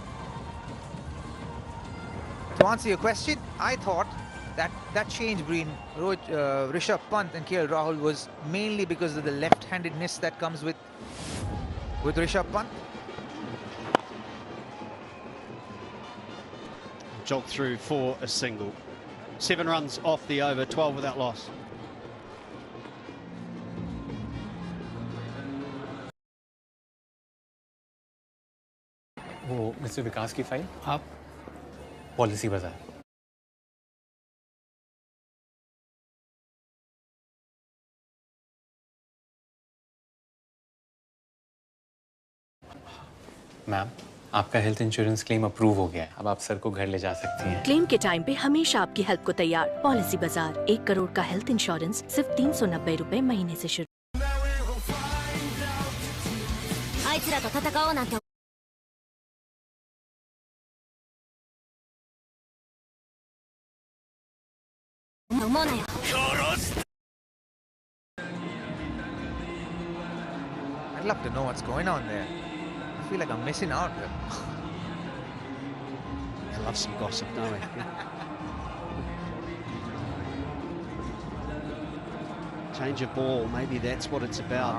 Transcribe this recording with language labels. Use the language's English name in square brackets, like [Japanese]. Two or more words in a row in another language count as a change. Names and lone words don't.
[English] To answer your question, I thought that change between Rishabh Pant and KL Rahul was mainly because of the left-handedness that comes with Rishabh Pant. Jolt through for a single. 7 runs off the over, 12 without loss. [Hindi] वो मिस्टर विकास की फाइल आप पॉलिसी बाजार मैम आपका [English] health insurance claim approve [Hindi] हो गया है अब आप सर को घर ले जा सकती हैं क्लेम के टाइम पे हमेशा आपकी हेल्प को तैयार पॉलिसी बाजार 1 करोड़ का [English] health insurance [Hindi] सिर्फ 390 रुपए महीने से शुरू [Japanese] あいつらと戦おうなんて思うなよ [English] I'd love to know what's going on there. I feel like I'm missing out. I love some gossip, don't we? Change of ball, maybe that's what it's about.